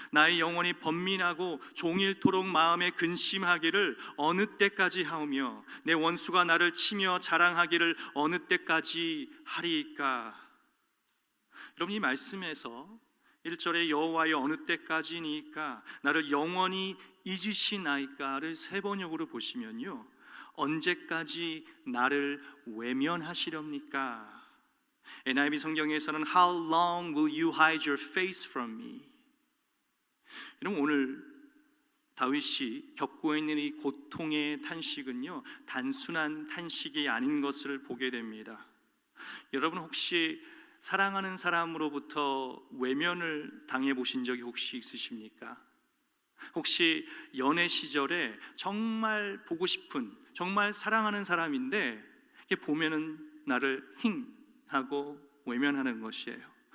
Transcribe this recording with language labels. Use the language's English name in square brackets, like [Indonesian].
[Korean] 나의 영혼이 번민하고 종일토록 마음에 근심하기를 어느 때까지 하오며 내 원수가 나를 치며 자랑하기를 어느 때까지 하리이까? 여러분, 이 말씀에서 1절에 여호와여 어느 때까지니까 나를 영원히 잊으시나이까를 3번역으로 보시면요, 언제까지 나를 외면하시렵니까? NIV 성경에서는 [English] How long will you hide your face from me? [Korean] 여러분, 오늘 다윗이 겪고 있는 이 고통의 탄식은요, 단순한 탄식이 아닌 것을 보게 됩니다. 여러분 혹시 사랑하는 사람으로부터 외면을 당해 보신 적이 혹시 있으십니까? 혹시 연애 시절에 정말 보고 싶은, 정말 사랑하는 사람인데 이렇게 보면은 나를 힝 하고 외면하는 것이에요.